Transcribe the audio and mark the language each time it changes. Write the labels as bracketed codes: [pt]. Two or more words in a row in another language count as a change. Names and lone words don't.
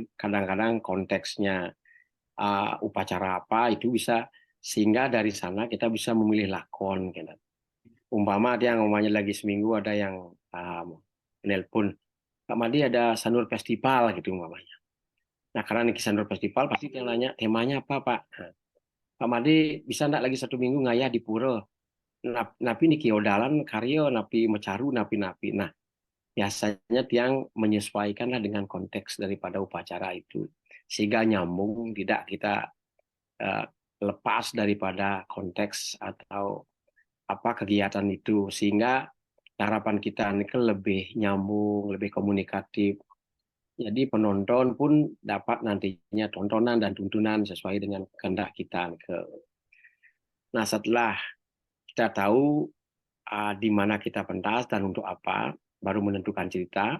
[id] Kadang-kadang konteksnya upacara apa itu bisa sehingga dari sana kita bisa memilih lakon. Gitu. Umpama dia ngomongnya lagi seminggu ada yang nelpon, Pak Madi ada Sanur Festival gitu umpamanya. Nah karena niki Sanur Festival pasti dia nanya temanya apa Pak? Nah, Pak Madi bisa enggak lagi 1 minggu ngayah di pura? [ban] Napi niki odalan karyo, napi mecaru, napi-napi. [id] Nah biasanya tiang menyesuaikanlah dengan konteks daripada upacara itu sehingga nyambung tidak kita uh, lepas daripada konteks atau apa kegiatan itu sehingga harapan kita ini kan lebih nyambung lebih komunikatif jadi penonton pun dapat nantinya tontonan dan tuntunan sesuai dengan kehendak kita nah setelah kita tahu di mana kita pentas dan untuk apa baru menentukan cerita.